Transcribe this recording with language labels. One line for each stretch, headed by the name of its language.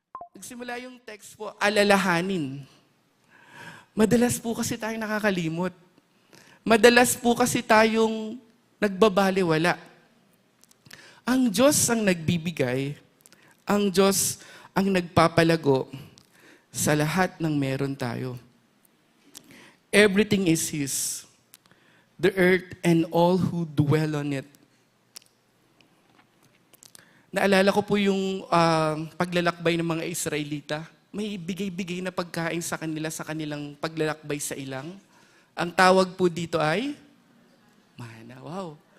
Filipino: Nagsimula yung text po, alalahanin. Madalas po kasi tayo nakakalimot. Madalas po kasi tayong nagbabaliwala. Ang Diyos ang nagbibigay, ang Diyos ang nagpapalago sa lahat ng meron tayo.
English: Everything is His. The earth and all who dwell on it.
Filipino: Naalala ko po yung paglalakbay ng mga Israelita. May bigay-bigay na pagkain sa kanila sa kanilang paglalakbay sa ilang. Ang tawag po dito ay mana. Wow.